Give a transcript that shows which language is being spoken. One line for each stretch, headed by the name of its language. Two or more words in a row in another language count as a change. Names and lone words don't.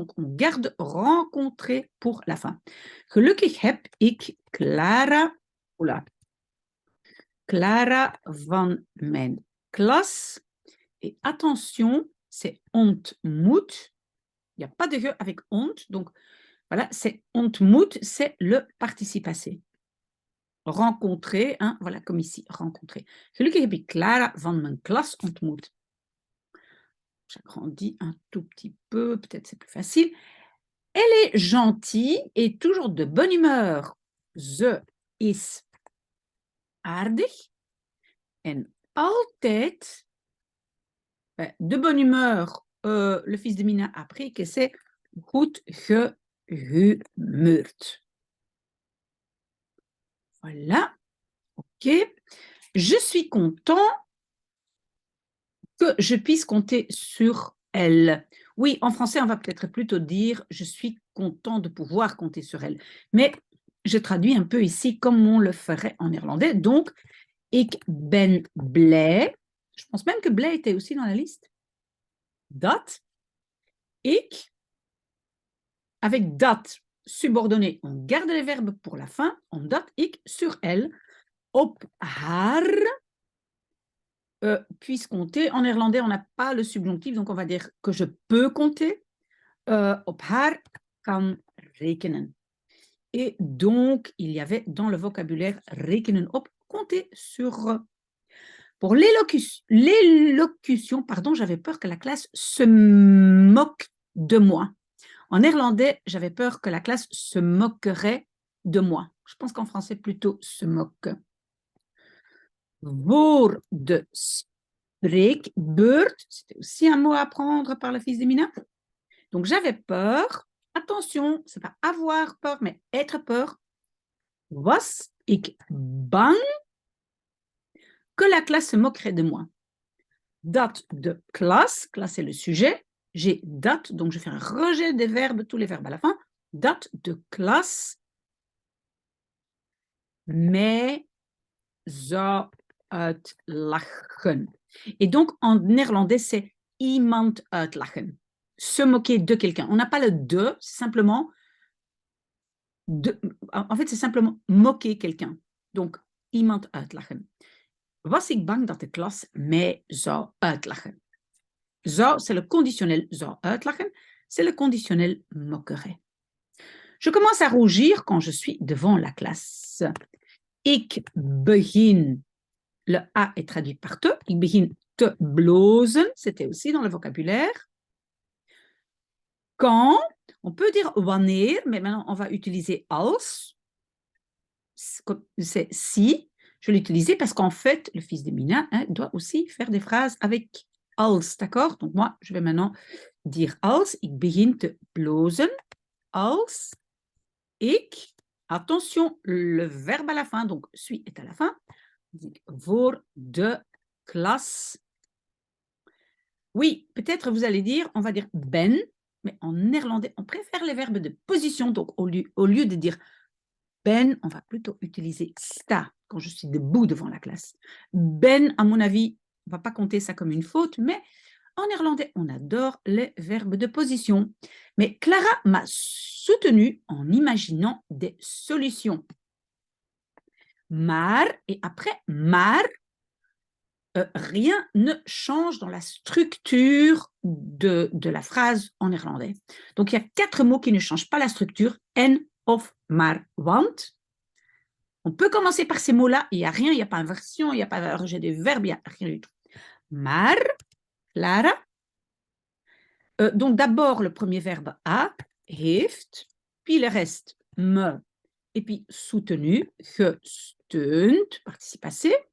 French: Donc, on garde rencontrer pour la fin.
Dutch: Gelukkig heb ik Clara, Clara van mijn klas.
French: Et attention, c'est ontmoet. Il n'y a pas de ge avec ont. Donc, voilà, c'est ontmoet, c'est le participe passé. Rencontrer, hein, voilà, comme ici, rencontrer.
Dutch: Gelukkig heb ik Clara van mijn klas ontmoet.
French: J'agrandis un tout petit peu, peut-être c'est plus facile. Elle est gentille et toujours de bonne humeur.
Dutch: Ze is aardig en altijd
French: de bonne humeur. Le fils de Mina a appris que c'est
Dutch: goed gehumeurd.
French: Voilà. OK. Je suis content que je puisse compter sur elle. Oui, en français, on va peut-être plutôt dire « je suis content de pouvoir compter sur elle ». Mais je traduis un peu ici comme on le ferait en néerlandais. Donc,
Dutch: ik ben blij.
French: Je pense même que blij était aussi dans la liste.
Dutch: Dat ik,
French: avec dat subordonné, on garde les verbes pour la fin.
Dutch: Omdat ik
French: sur elle,
Dutch: op haar,
French: puisse compter. En néerlandais, on n'a pas le subjonctif, donc on va dire que je peux compter.
Dutch: Op haar kan rekenen.
French: Et donc, il y avait dans le vocabulaire
Dutch: rekenen op,
French: compter sur. Pour l'élocution, pardon, j'avais peur que la classe se moque de moi. En néerlandais, j'avais peur que la classe se moquerait de moi. Je pense qu'en français, plutôt se moque.
Dutch: Voor de spreekbeurt,
French: c'était aussi un mot à apprendre par le fils de Mina. Donc, j'avais peur. Attention, c'est pas avoir peur, mais être peur.
Dutch: Was ik bang
French: que la classe se moquerait de moi.
Dutch: Dat de klas,
French: classe c'est le sujet. J'ai dat, donc je fais un rejet des verbes, tous les verbes à la fin.
Dutch: Dat de klas mij zou uitlachen.
French: Et donc, en néerlandais, c'est
Dutch: iemand uitlachen.
French: Se moquer de quelqu'un. On n'a pas le de, c'est simplement de, en fait, c'est simplement moquer quelqu'un. Donc,
Dutch: iemand uitlachen. Was ik bang dat de klas mij zou uitlachen? Zou,
French: c'est le conditionnel
Dutch: zou uitlachen,
French: c'est le conditionnel moquerait. Je commence à rougir quand je suis devant la classe.
Dutch: Ik begin,
French: le A est traduit par te,
Dutch: ik begin te blozen,
French: c'était aussi dans le vocabulaire. Quand, on peut dire wanneer, mais maintenant on va utiliser als, c'est si, je l'ai utilisé parce qu'en fait, le fils de Mina doit aussi faire des phrases avec als, d'accord? Donc moi, je vais maintenant dire
Dutch: als, ik begin te blozen, als ik,
French: attention, le verbe à la fin, donc suis est à la fin,
Dutch: voor de klas.
French: Oui, peut-être vous allez dire, on va dire ben, mais en néerlandais, on préfère les verbes de position, donc au lieu de dire ben, on va plutôt utiliser sta quand je suis debout devant la classe. Ben, à mon avis, on ne va pas compter ça comme une faute, mais en néerlandais, on adore les verbes de position. Mais Clara m'a soutenue en imaginant des solutions. Maar, et après maar, rien ne change dans la structure de la phrase en néerlandais. Donc, il y a 4 mots qui ne changent pas la structure.
Dutch: En, of, maar, want.
French: On peut commencer par ces mots-là. Il n'y a rien, il n'y a pas inversion, il n'y a pas rejet des verbes, il n'y a rien du tout.
Dutch: Maar, Clara.
French: Donc, d'abord, le premier verbe a, heeft, puis le reste, me, et puis soutenu, gesteund, participe passé.